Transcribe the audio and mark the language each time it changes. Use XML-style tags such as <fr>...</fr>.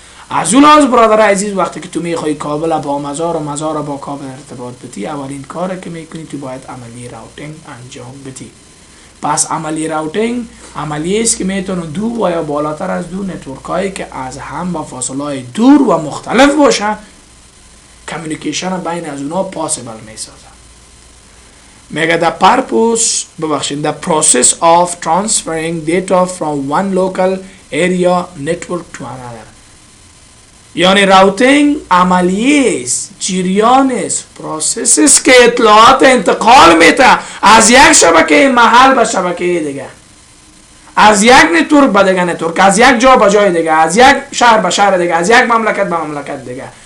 <fa>از اون لحاظ برادر عزیز وقتی که تو میخوای کابل با مزار و مزار با کابل ارتباط بدی، اولین کاری که میکنی تو باید عملی راوتینگ انجام بدی. پس عملی راوتینگ عملی است که میتونه دو و یا بالاتر از دو نتورک هایی که از هم با فاصله دور و مختلف باشه کمیونیکیشن بین از اونها پاسیبل میسازه.</fa> <en>میگه the process of transferring data from one local area network to another.</en> <fa>یعنی راوتینگ عملیه است، جریان است، پروسس است که اطلاعات انتقال میده از یک شبکه محل به شبکه دیگه، از یک نتورک به دیگه نتورک، از یک جا به جای دیگه، از یک شهر به شهر دیگه، از یک مملکت به مملکت دیگه.</fa>